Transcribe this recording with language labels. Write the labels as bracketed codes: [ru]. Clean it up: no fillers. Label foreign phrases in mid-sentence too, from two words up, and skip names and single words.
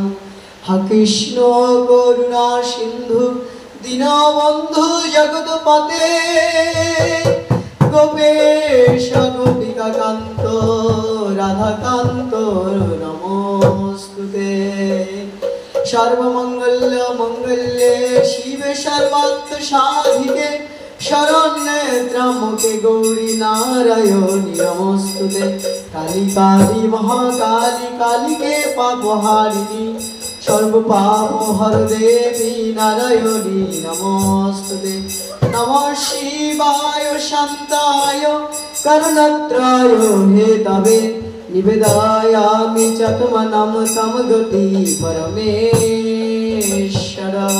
[sa] হা কৃষ্ণ করুণা সিন্ধু দীনবন্ধু জগৎপতে গোপেশ গোপিকা কান্ত রাধাকান্ত নমস্তুতে। সর্বমঙ্গল মঙ্গলে শিবে সর্বার্থ সাধিকে শরণ্যে ত্র্যম্বকে গৌরী নারায়ণী নমস্তুতে। কালী কালী মহাকালী কালীকে পাপহারিণী সর্ব পাপ হর দেবী নারায়ণী নমস্তুতে। নমঃ শিবায় শান্তায় করুণাত্রায় হেতবে নিবেদয়ামি চতমনম তম গতি পরমেশ্বর।